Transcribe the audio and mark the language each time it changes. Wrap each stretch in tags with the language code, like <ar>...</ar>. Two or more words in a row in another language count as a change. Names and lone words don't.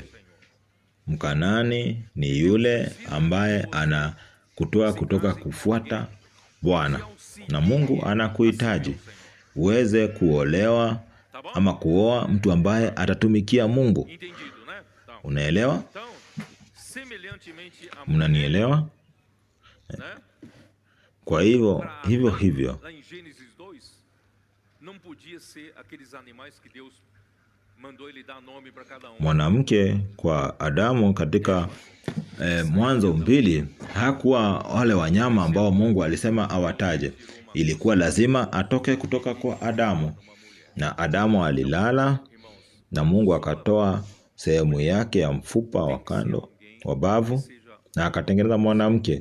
<sw>Mkanani ni yule ambaye anakutoa kutoka kufuata Bwana, na Mungu anakuhitaji uweze kuolewa ama kuoa mtu ambaye atatumikia Mungu. Unaelewa? Mnanielewa? né? Kwa hivyo</sw> <pt>Lá em Gênesis 2, não podia ser aqueles animais que Deus mandou ele dar nome para cada um.</pt> <sw>Mwanamke kwa Adamu katika Mwanzo 2 hakuwa wale wanyama ambao Mungu alisema awataje. Ilikuwa lazima atoke kutoka kwa Adamu, na Adamu alilala na Mungu akatoa sehemu yake ya mfupa wa kando wa bavu na akatengeneza mwanamke.</sw>